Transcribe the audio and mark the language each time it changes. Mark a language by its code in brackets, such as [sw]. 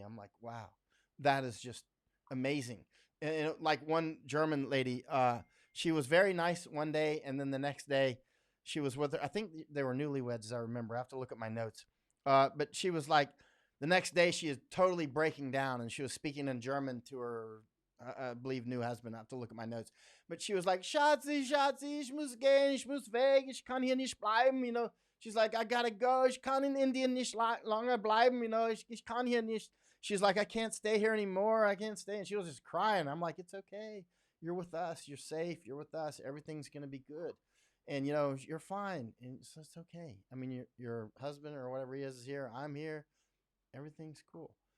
[en] I'm like, wow, that is just amazing. And like one German lady, she was very nice one day. And then the next day she was with her. I think they were newlyweds, as I remember. I have to look at my notes. But she was like, the next day she is totally breaking down, and she was speaking in German to her, I believe, new husband. I have to look at my notes. [de] But she was like, Schatzi, Schatzi, ich muss gehen, ich muss weg, ich kann hier nicht bleiben, [en] you know. She's like, I gotta go. [de] Ich kann in Indien nicht [en] longer [de] bleiben, [en] you know. [de] Ich kann hier nicht. [en] She's like, I can't stay here anymore. I can't stay. And she was just crying. I'm like, it's okay. You're with us. You're safe. You're with us. Everything's gonna be good. And you know, you're fine. And so it's okay. I mean, your husband or whatever he is here. I'm here. Everything's cool.